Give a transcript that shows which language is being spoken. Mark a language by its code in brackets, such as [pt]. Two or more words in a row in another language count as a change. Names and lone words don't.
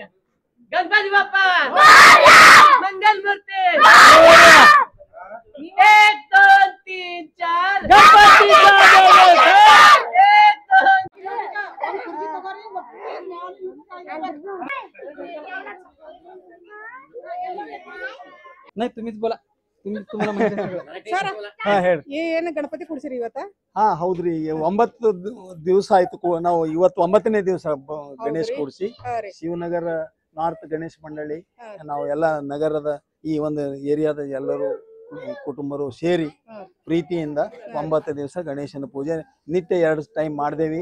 [mr] गणपती बाप्पा मंगलमूर्ती 1 2 3 4 गणपती नाही तुम्हीच बोला, तुम्हाला [kn] ಏನು ಗಣಪತಿ ಕುಡಿಸಿರಿ ಇವತ್ತ? ಹಾ ಹೌದ್ರಿ, 9 ದಿವಸ ಆಯ್ತು. ನಾವು ಇವತ್ತು 9ನೇ ದಿವಸ ಗಣೇಶ್ ಕೂಡಿಸಿ ಶಿವನಗರ ನಾರ್ತ್ ಗಣೇಶ್ ಮಂಡಳಿ ನಾವು ಎಲ್ಲ ನಗರದ ಈ ಒಂದು ಏರಿಯಾದ ಎಲ್ಲರೂ ಕುಟುಂಬರು ಸೇರಿ ಪ್ರೀತಿಯಿಂದ 9 ದಿವಸ ಗಣೇಶನ ಪೂಜೆ ನಿತ್ಯ 2 ಟೈಮ್ ಮಾಡ್ದೇವಿ.